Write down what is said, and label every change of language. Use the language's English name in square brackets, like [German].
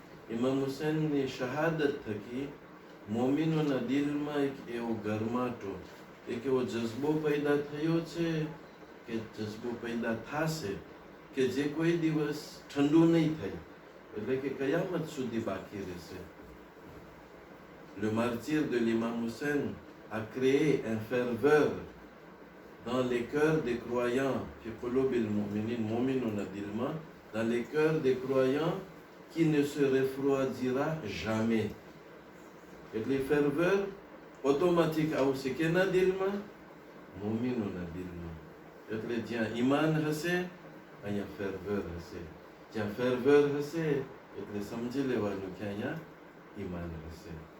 [Gujarati] ઇમામ હુસૈનની શહાદત થકી મોમિનોના દિલમાં એક એવો ગરમાટો, એક એવો જજ્બો પેદા થયો છે કે જજ્બો પેદા થશે કે જે કોઈ દિવસ ઠંડુ નહીં થાય, એટલે કે કયામત સુધી બાકી રહેશે. [French] Le martyre de l'imam Hussein a créé un ferveur dans les cœurs des croyants, [Arabic] fi qulubil mu'minin, [Gujarati] mu'minuna dilma, [French] dans les cœurs des croyants qui ne se refroidira jamais. [Gujarati] એટલે ferveur automatique આવશે કેના દિલમાં? મુમિનોના દિલમાં. એટલે જ્યાં ઈમાન હશે અહીંયા ફેરવેર હશે, જ્યાં ફેરવેર હશે એટલે સમજી લેવાનું કે અહીંયા ઈમાન હશે.